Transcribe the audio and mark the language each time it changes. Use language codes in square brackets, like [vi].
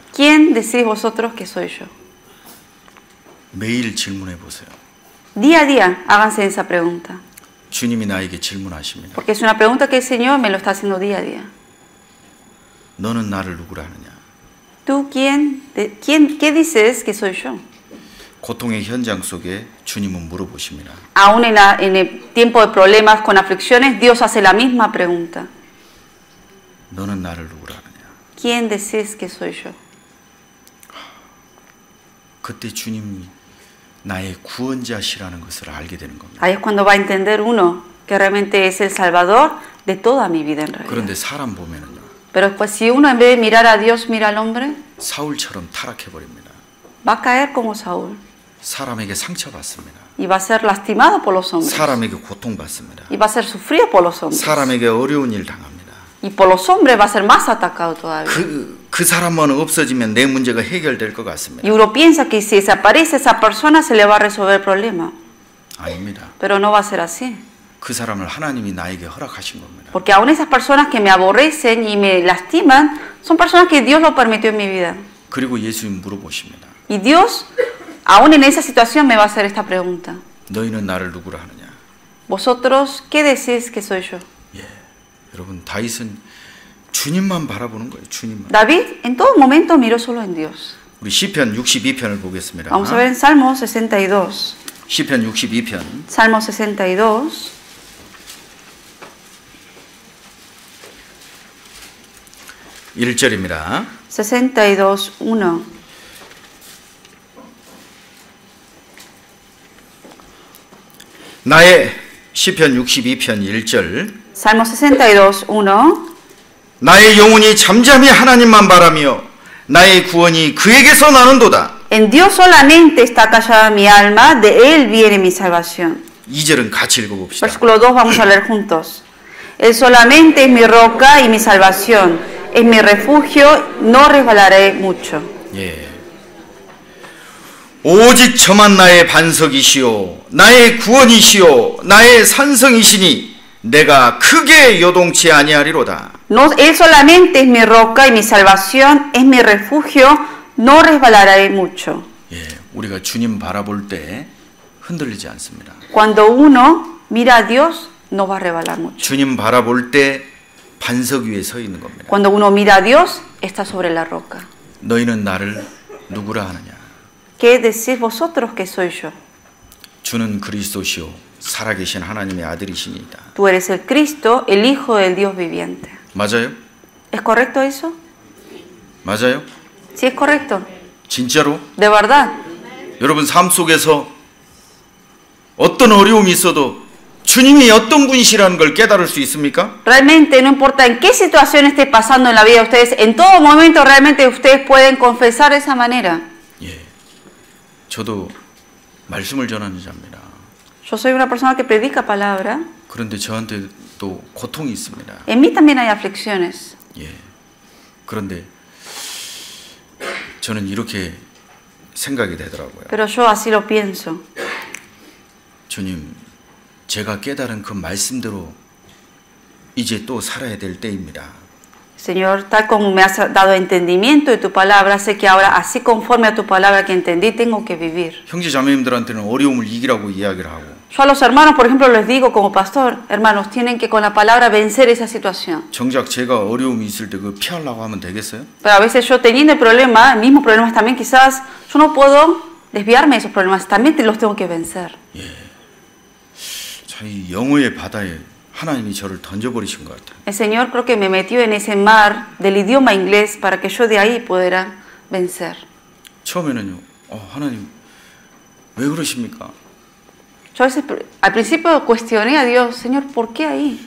[es] ¿Quién decís vosotros que soy yo? [ko] 매일 질문해 보세요. [es] Día a día háganse esa pregunta, [ko] 주님이 나에게 질문하십니다. [es] porque es una pregunta que el Señor me lo está haciendo día a día. [ko] 너는 나를 누구라 하느냐? [es] ¿Tú qué dices que soy yo? [ko] 고통의 현장 속에 주님은 물어보십니다. [es] Aún en el tiempo de problemas con aflicciones, Dios hace la misma pregunta. [ko] 너는 나를 누구라 하느냐? [es] ¿Quién decís que soy yo? [ko] 그때 주님이 나의 구원자시라는 것을 알게 되는 겁니다. [es] Ahí es cuando va a entender uno que realmente es el Salvador de toda mi vida en realidad. [ko] 그런데 사람 보면은요. [es] Pero pues, si uno en vez de mirar a Dios mira al hombre, [ko] 사울처럼 타락해 버립니다. [es] va a caer como Saúl [ko] 사람에게 상처받습니다. [es] y va a ser lastimado por los hombres [ko] 사람에게 고통받습니다. [es] y va a ser sufrido por los hombres [ko] 사람에게 어려운 일 당합니다. [es] y por los hombres va a ser más atacado todavía. [ko] 그 사람만 없어지면 내 문제가 해결될 것 같습니다. [es] Y uno piensa que si desaparece esa persona se le va a resolver el problema, [ko] 아닙니다. [es] pero no va a ser así. [ko] 그 사람을 하나님이 나에게 허락하신 겁니다. [es] Porque aún esas personas que me aborrecen y me lastiman son personas que Dios lo permitió en mi vida. [ko] 그리고 예수님 물어보십니다. [es] Y Dios, aún en esa situación, me va a hacer esta pregunta. [ko] 너희는 나를 누구라 하느냐? [es] ¿Vosotros qué decís que soy yo? [ko] 예, 여러분 다윗은 주님만 바라보는 거예요. 주님만. [es] David en todo momento miró solo en Dios. [ko] 우리 시편 62편을 보겠습니다. [es] Vamos a ver en Salmo 62. [ko] 시편 62편. [es] Salmo 62. [ko] 1절입니다. [es] 62:1. [ko] 나의 시편 62편 1절. [es] Salmo 62:1. [ko] 나의 영혼이 잠잠히 하나님만 바라며 나의 구원이 그에게서 나는도다. [es] En Dios solamente está callada mi alma, de Él viene mi salvación. [ko] 2절은 같이 읽어봅시다. [es] Versículo 2 vamos a leer juntos. Él solamente es mi roca y mi salvación, es mi refugio, no resbalaré mucho. [ko] 예. 오직 저만 나의 반석이시오 나의 구원이시오 나의 산성이시니 내가 크게 요동치 아니하리로다. [es] No, Él solamente es mi roca y mi salvación, es mi refugio, no resbalaré mucho. [ko] 예, 우리가 주님 바라볼 때 흔들리지 않습니다. [es] Cuando uno mira a Dios, no va a resbalar mucho. [ko] 주님 바라볼 때 반석 위에 서 있는 겁니다. [es] Cuando uno mira a Dios, está sobre la roca. [ko] 너희는 나를 누구라 하느냐? [es] ¿Qué decís vosotros que soy yo? [ko] 주는 그리스도시요 살아계신 하나님의 아들이시니이다. [es] Tú eres el Cristo, el Hijo del Dios viviente. [ko] 맞아요? [es] ¿Es correcto eso? [ko] 맞아요? [es] Sí, es correcto. [ko] 진짜로? [es] De verdad. [ko] 여러분 삶 속에서 어떤 어려움이 있어도 주님이 어떤 분이시라는 걸 깨달을 수 있습니까? [es] Realmente no importa en qué situación esté pasando en la vida de ustedes, en todo momento realmente ustedes pueden confesar de esa manera. [ko] 예, 저도 말씀을 전하는 자입니다. [es] Yo soy una persona que predica palabra. [ko] 그런데 저한테 또 고통이 있습니다. [es] En mí también hay aflicciones. [ko] 예, 그런데 저는 이렇게 생각이 되더라고요. [es] Pero yo así lo pienso. [ko] 주님, 제가 깨달은 그 말씀대로 이제 또 살아야 될 때입니다. [es] Señor, tal como me has dado entendimiento de tu palabra, sé que ahora, así conforme a tu palabra que entendí, tengo que vivir. [ko] 형제 자매님들한테는 어려움을 이기라고 이야기를 하고 [es] Yo a los hermanos, por ejemplo, les digo como pastor, hermanos, tienen que con la palabra vencer esa situación. [ko] 정작 제가 어려움이 있을 때 그 피하려고 하면 되겠어요? [es] Pero a veces yo teniendo el problema, mismos problemas también, quizás yo no puedo desviarme de esos problemas, también los tengo que vencer. [ko] 예, 이 영어의 바다에 하나님이 저를 던져버리신 것 같아요. [es] El Señor creo que me metió en ese mar del idioma inglés para que yo de ahí pudiera vencer. [ko] 처음에는요, 하나님, 왜 그러십니까? [es] Yo a veces, al principio cuestioné a Dios, Señor, ¿por qué ahí?